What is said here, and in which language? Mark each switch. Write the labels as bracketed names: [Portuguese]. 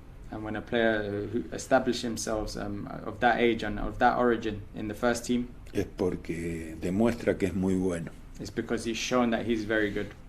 [English] and when a player who establishes themselves of that age and of that origin in the first team, [Spanish] es porque demuestra que es muy bueno. [English] It's because he's shown that he's very good.